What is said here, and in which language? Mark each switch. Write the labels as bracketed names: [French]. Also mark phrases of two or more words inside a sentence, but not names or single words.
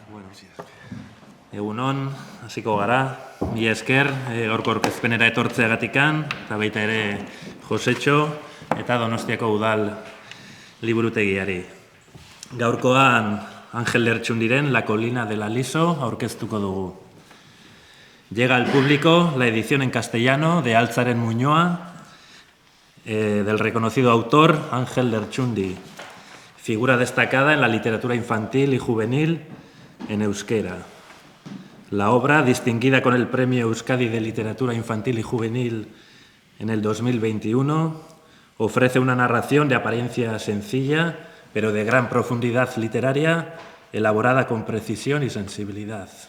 [Basque] Egunon, hasiko gara, mila esker, gaurko aurkezpenera etortzeagatikan, eta baita ere Josetxo eta Donostiako udal liburutegiari. Gaurkoan Ángel Lertxundiren La colina del aliso aurkeztuko dugu. [Spanish] Llega al público la edición en castellano de Altzaren Muñoa, del reconocido autor Ángel Lertxundi, figura destacada en la literatura infantil y juvenil en euskera. La obra, distinguida con el Premio Euskadi de Literatura Infantil y Juvenil en el 2021, ofrece una narración de apariencia sencilla, pero de gran profundidad literaria, elaborada con precisión y sensibilidad.